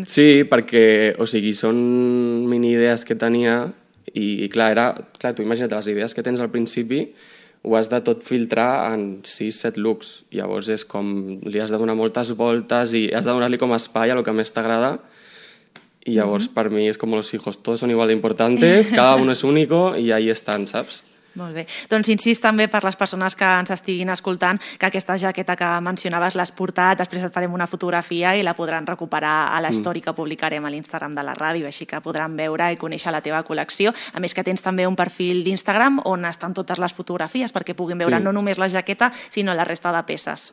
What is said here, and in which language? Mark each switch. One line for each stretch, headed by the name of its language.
Catalan: Sí, perquè, o sigui, són mini idees que tenia... I clar, tu imagina't les idees que tens al principi, ho has de tot filtrar en 6-7 looks. Llavors és com, li has de donar moltes voltes i has de donar-li com espai a el que més t'agrada. I llavors per mi és com
Spanish: los hijos, todos son igual de importantes, cada uno es único i ahí están,
Catalan: saps? Molt bé. Doncs insist també per les persones que ens estiguin escoltant que aquesta jaqueta que mencionaves l'has portat, després et farem una fotografia i la podran recuperar a l'story que publicarem a l'Instagram de la ràdio, així que podran veure i conèixer la teva col·lecció. A més que tens també un perfil d'Instagram on estan totes les fotografies perquè puguin veure no només la jaqueta, sinó la resta de peces.